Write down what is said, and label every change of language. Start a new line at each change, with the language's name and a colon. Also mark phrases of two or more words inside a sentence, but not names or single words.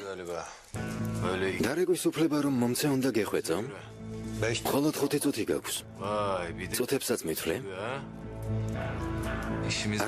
Turkish: galiba. Böyle
Georgian: დარეგვის უფლება რომ მომცე უნდა გეხვეწო? 5 მხოლოდ 5 წუთი გაქვს.
Turkish: Vay bir de
Georgian: წუთებსაც მithვლე?
Turkish: ha. İşimiz